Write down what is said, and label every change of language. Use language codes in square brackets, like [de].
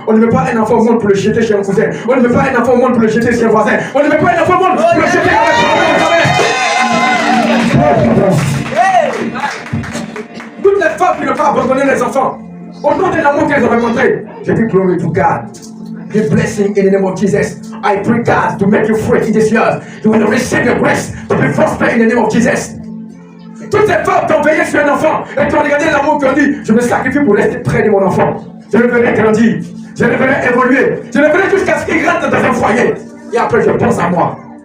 [fr] On ne met pas un enfant au monde pour le jeter chez un cousin. On ne met pas un enfant au monde pour le jeter chez un voisin. On ne met pas un enfant au monde pour le jeter avec toutes les femmes qui n'ont pas abandonné les enfants, au nom de l'amour qu'elles ont rencontré, je dis [en] glory to God. The blessing in the name of Jesus. I pray God to make you free in this year. You will receive the grace to be prosperous in the name of Jesus. [fr] Toutes ces femmes qui ont veillé sur un enfant et qui ont regardé l'amour qui ont dit, je me sacrifie pour rester près de mon enfant. Je le verrai grandir, je le verrai évoluer, je le verrai jusqu'à ce qu'il rentre dans un foyer. Et après je pense à moi.